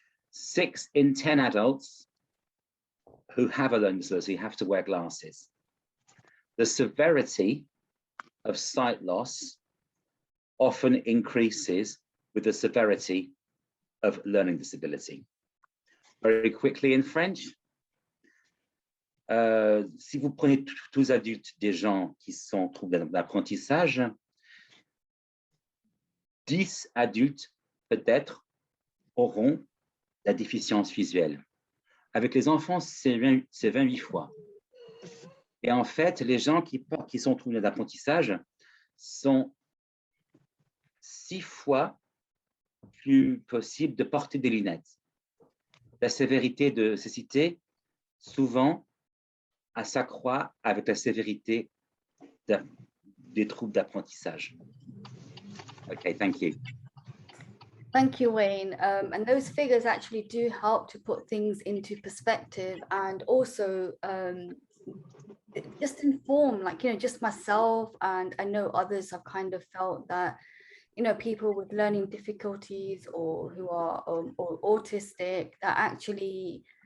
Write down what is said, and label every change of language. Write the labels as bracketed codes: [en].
[en] 6 in 10 adults who have a learning disability have to wear glasses. The severity of sight loss often increases with the severity of learning disability. Very quickly in French, [fr] si vous prenez tous adultes des gens qui sont troubles d'apprentissage, 10 adultes peut-être auront la déficience visuelle. Avec les enfants, c'est 28 fois. Et en fait, les gens qui sont troublés d'apprentissage sont 6 fois plus possible de porter des lunettes. La sévérité de cécité, souvent, s'accroît avec la sévérité des troubles d'apprentissage. [en] Okay, thank you. Thank you, Wayne. And those figures actually do help to put things into perspective and also just inform, like, just myself, and I know others have kind of felt that, people with learning difficulties or who are or autistic, that actually